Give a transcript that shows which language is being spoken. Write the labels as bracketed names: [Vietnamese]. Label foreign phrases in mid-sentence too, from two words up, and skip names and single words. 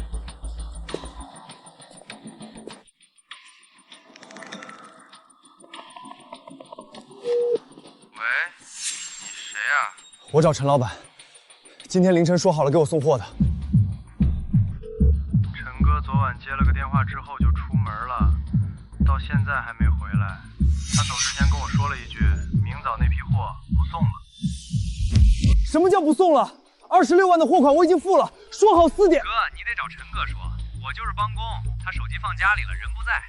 [Chinese] 我找陳老闆，今天凌晨說好了給我送貨的。陳哥昨晚接了個電話之後就出門了，到現在還沒回來。他走之前跟我說了一句，明早那批貨不送了。什麼叫不送了？26萬的貨款我已經付了，說好4點。哥，你得找陳哥說， 我就是帮工，他手机放家里了，人不在。